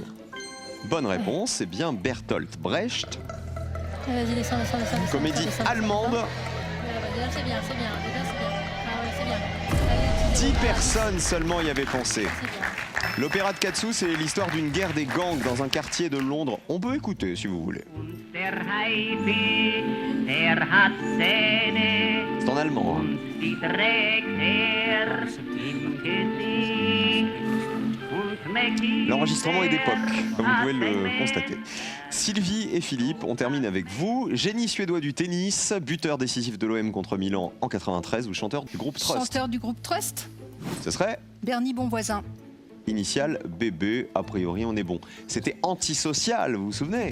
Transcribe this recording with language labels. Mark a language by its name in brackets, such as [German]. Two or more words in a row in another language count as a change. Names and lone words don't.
[French] Bonne réponse, c'est bien Bertolt Brecht, Vas-y, descends. comédie descends. allemande. Déjà, c'est bien. Déjà, c'est bien. Ah ouais, c'est bien. Allez, 10 personnes seulement y avaient pensé. c'est bien. L'opéra de Katsu, c'est l'histoire d'une guerre des gangs dans un quartier de Londres. On peut écouter si vous voulez. [German] Der Haifi, der hat Zähne [French] C'est en allemand. Hein. [German] und die trägt im Gesicht. Und Mackie, [French] L'enregistrement est d'époque, comme vous pouvez le [German] der [French] constater. Sylvie et Philippe, on termine avec vous. Génie suédois du tennis, buteur décisif de l'OM contre Milan en 93 ou chanteur du groupe Trust. Chanteur du groupe Trust, Ce serait Bernie Bonvoisin. initial BB, a priori on est bon. C'était antisocial, vous vous souvenez?